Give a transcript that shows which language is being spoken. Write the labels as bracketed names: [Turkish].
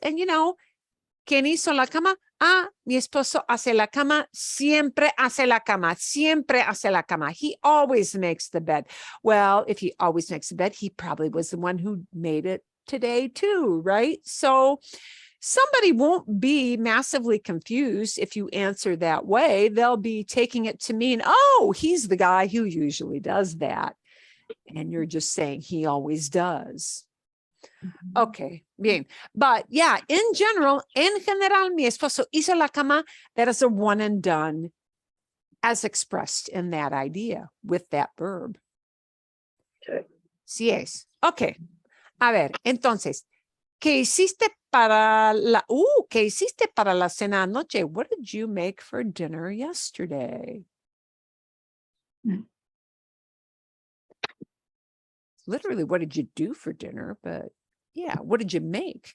[Spanish] And you know, ¿quién hizo la cama? Ah, mi esposo hace la cama, siempre hace la cama, siempre hace la cama. [English] He always makes the bed. Well, if he always makes the bed, he probably was the one who made it today too, right? So somebody won't be massively confused if you answer that way. They'll be taking it to mean, oh, he's the guy who usually does that. And you're just saying he always does. [Spanish] Okay, bien. [English] But yeah, [Spanish] en general, mi esposo hizo la cama, [English] that is a one and done as expressed in that idea with that verb. Okay. [Spanish] Sí es. Okay. A ver, entonces, ¿qué hiciste para la cena anoche? [English] What did you make for dinner yesterday? Literally, what did you do for dinner? But yeah, what did you make?